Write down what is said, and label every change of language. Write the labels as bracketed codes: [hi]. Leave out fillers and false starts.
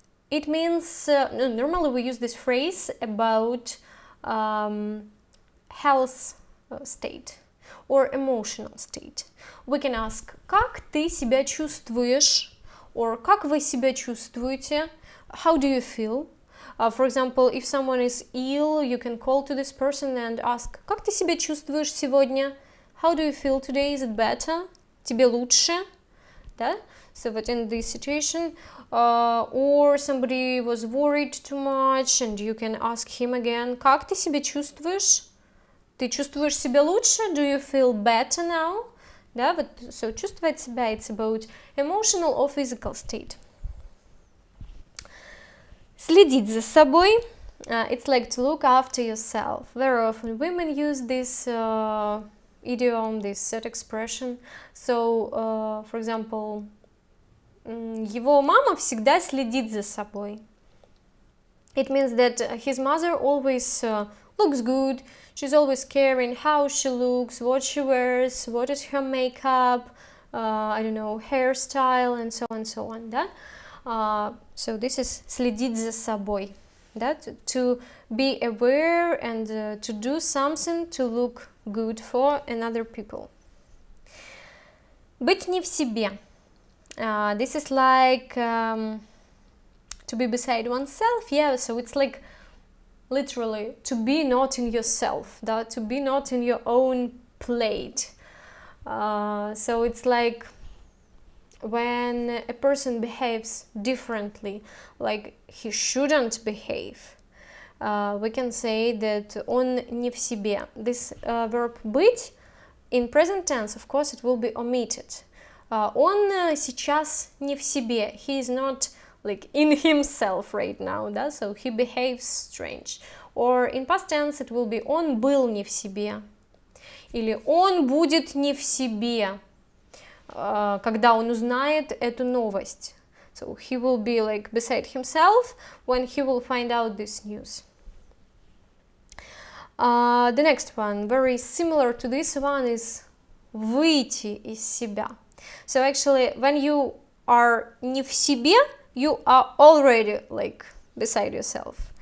[en] It means, normally we use this phrase about health state or emotional state. We can ask, [ru] как ты себя чувствуешь? Or как вы себя чувствуете? [en] How do you feel? For example, if someone is ill, you can call to this person and ask, [ru] как ты себя чувствуешь сегодня? [en] How do you feel today? Is it better? [ru] Тебе лучше? [en] Да? So that in this situation, or somebody was worried too much, and you can ask him again, [ru] как ты себя чувствуешь? Ты чувствуешь себя лучше? [en] Do you feel better now? Да? But, so чувствовать себя, it's about emotional or physical state. Следить за собой, it's like to look after yourself. Very often women use this idiom, this set expression. [ru] So, for example, его мама всегда следит за собой. [en] It means that his mother always looks good. She's always caring how she looks, what she wears, what is her makeup, I don't know, hairstyle, and so on, да? So this is следить за собой, да? To be aware and to do something to look good for another people. [ru] Быть не в себе. [en] This is like to be beside oneself, yeah, so it's like literally to be not in yourself, да? To be not in your own plate. So it's like when a person behaves differently, like he shouldn't behave, we can say that он не в себе. This verb быть, in present tense, of course, it will be omitted. [ru] Он сейчас не в себе. [en] He is not like in himself right now, да? So he behaves strange. Or in past tense it will be [ru] он был не в себе. Или он будет не в себе, когда он узнает эту новость. [en] So he will be like beside himself when he will find out this news. The next one, very similar to this one, is выйти из себя. So actually, when you are не в себе, you are already like beside yourself.